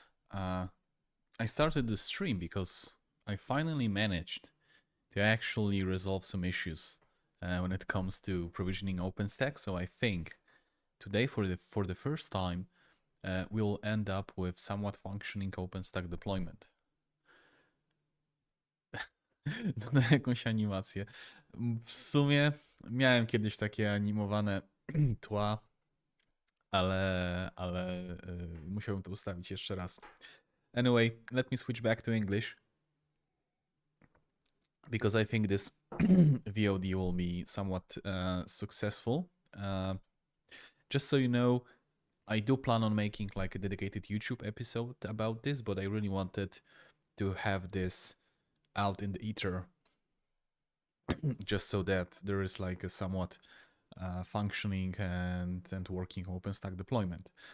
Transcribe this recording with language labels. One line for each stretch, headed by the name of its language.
English: Uh, I started the stream because I finally managed to actually resolve some issues when it comes to provisioning OpenStack. So I think today, for the first time, we'll end up with somewhat functioning OpenStack deployment.
Polish: Na jakąś animację. W sumie miałem kiedyś takie animowane tła, ale musiałem to ustawić jeszcze raz.
English: Anyway, let me switch back to English because I think this VOD will be somewhat successful. Just so you know, I do plan on making like a dedicated YouTube episode about this, but I really wanted to have this out in the ether just so that there is like a somewhat functioning and working OpenStack deployment.